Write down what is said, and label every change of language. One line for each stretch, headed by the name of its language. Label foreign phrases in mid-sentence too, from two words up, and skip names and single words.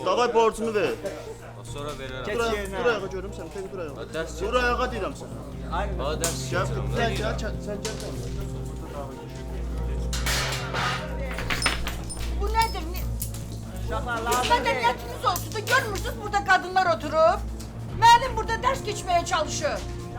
Azerbaijani: Davay borcumu ver. Sonra verərəm. Geç yerine. Dur ayağa görüm səni. Tek dur ayağa. Dərs Dur ayağa deyirəm sənə. Ha, dərs Gəl, sən gəl, sən gəl. Bu nədir? Mədəniyyətiniz olsun da görmürsünüz burada qadınlar oturub. Müəllim burada dərs keçməyə çalışır.